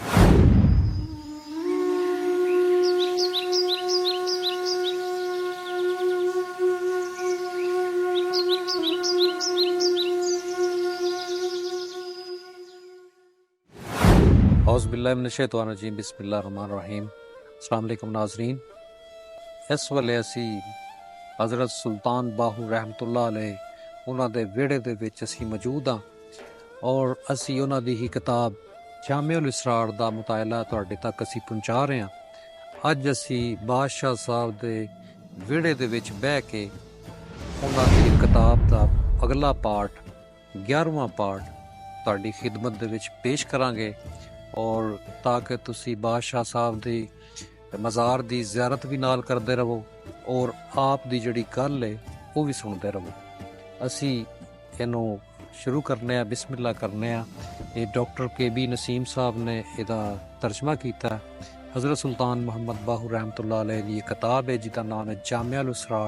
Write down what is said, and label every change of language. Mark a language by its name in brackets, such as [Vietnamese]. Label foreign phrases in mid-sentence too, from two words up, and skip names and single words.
[Arabic] اعوذ باللہ من الشیطان الرجیم، بسم اللہ الرحمن الرحیم۔ السلام علیکم [Punjabi] ناظرین، اس ویلے اسی حضرت سلطان باہو [Arabic] رحمۃ اللہ علیہ [Punjabi] انہاں دے ویڑے دے وچ اسی موجود ہاں اور اسی انہاں دی ہی کتاب جامع الاسرار دا مطالعہ تواڈے تک اسی پہنچا رہے ہاں۔ اج اسی بادشاہ صاحب دے ویڑے دے وچ بیٹھ کے انہاں دی کتاب دا اگلا پارٹ 11واں پارٹ تواڈی خدمت دے وچ پیش کران گے، اور تاکہ تسی بادشاہ صاحب دی مزار دی زیارت بھی نال کردے رہو اور آپ دی جڑی گل ہے [Urdu] وہ بھی سنتے رہو۔ [Punjabi] اسی اینو شروع کرنے ہیں، بسم اللہ کرنے ہیں۔ یہ ڈاکٹر کے بی نسیم صاحب نے یہ ترجمہ کیتا ہے۔ [Urdu] حضرت سلطان محمد باہو [Arabic] رحمۃ اللہ علیہ [Urdu] کی یہ کتاب ہے جہاں نام ہے جامع الاسرار۔